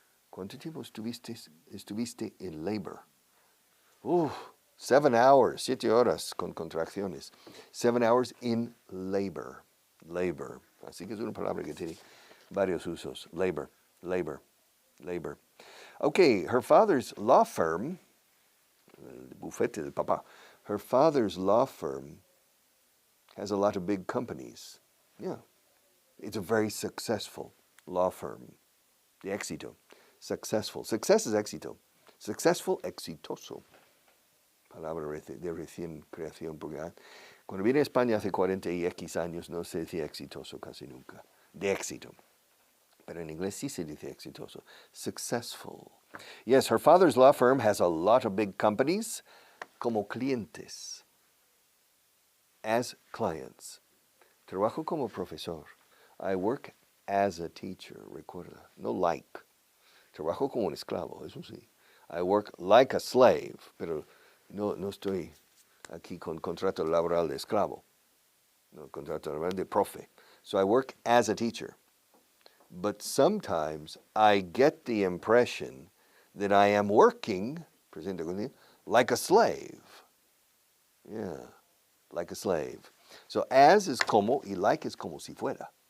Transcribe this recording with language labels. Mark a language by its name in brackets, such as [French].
[Spanish] ¿Cuánto tiempo estuviste en labor? [English] 7 hours, [Spanish] 7 horas con contracciones. [English] 7 hours in labor. [Spanish] Labor. Así que es una palabra que tiene varios usos. Labor, labor, labor. [English] Okay, her father's law firm, [Spanish] el bufete del papá, [English] her father's law firm has a lot of big companies. Yeah, it's a very successful law firm. [Spanish] De éxito. Successful. Success es éxito. Successful, exitoso. Palabra de recién creación, porque cuando vine a España hace 40 y X años no se decía exitoso casi nunca, de éxito. Pero en inglés sí se dice exitoso. [English] Successful. Yes, her father's law firm has a lot of big companies [Spanish] como clientes. [English] As clients. [Spanish] Trabajo como profesor. [English] I work as a teacher, recuerda. No like. [Spanish] Trabajo como un esclavo, eso sí. [English] I work like a slave, [Spanish] pero no estoy aquí con contrato laboral de esclavo. No, contrato laboral de profe. [English] So I work as a teacher. But sometimes I get the impression that I am working, [Spanish] presente continuo, [English] like a slave. Yeah, like a slave. So as is como y like is [Spanish] como si fuera.